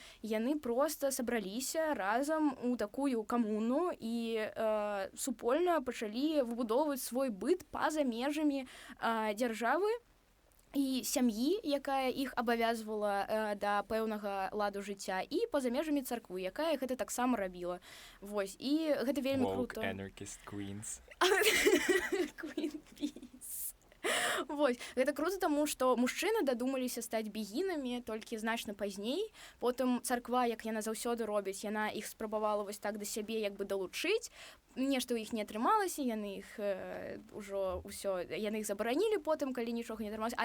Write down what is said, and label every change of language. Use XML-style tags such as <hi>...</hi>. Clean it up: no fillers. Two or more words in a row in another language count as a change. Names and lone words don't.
<be>Яны проста сабраліся разам у такую камуну і супольна пачалі выбудоўваць свой быт па-за межамі дзяржавы і сям'і, якая іх абавязвала да пэўнага ладу жыцця, і па-за межамі царквы, якая гэта таксама рабіла. Вось, і гэта вельмі круто.</be> <en>Woke anarchist queens. Queen Peace.</en> <be>Вось, гэта круто, таму што мужчыны дадумаліся стаць бегінамі толькі значна пазней. Потым царква, як яна заўсёды робіць, яна іх спрабавала вось так да сябе як бы далучыць. Нешта ў іх не атрымалася, яны іх ужо ўсё, яны іх забаранілі потым, калі нічога не атрымалася.</be>